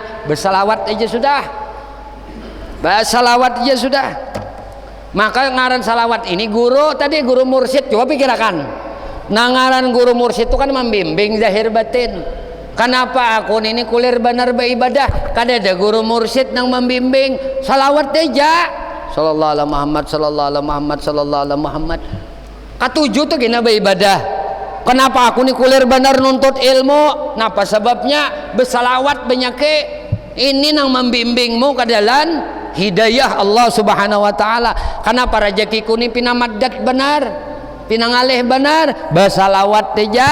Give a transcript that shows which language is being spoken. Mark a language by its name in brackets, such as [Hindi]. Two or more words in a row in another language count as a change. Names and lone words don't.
[Banjar] Bersalawat aja sudah. Bersalawat aja sudah. Maka ngaran salawat ini guru mursyid, coba pikirkan. Nah, ngaran guru mursyid itu kan membimbing zahir batin. Kenapa aku ini kulir benar beribadah? Kada ada guru mursyid yang membimbing. Salawat aja. [Arabic] صلى الله عليه محمد، صلى الله عليه محمد، صلى الله عليه محمد. [Banjar] Katujuh tuh gina beribadah. Kenapa aku ini kulir benar nuntut ilmu? Napa sebabnya? Bersalawat banyak ini nang membimbingmu ke dalam hidayah Allah [Arabic] سبحانه وتعالى. [Banjar] Kenapa rezekiku ini pinamadat benar, pinangalih benar, bersalawat aja.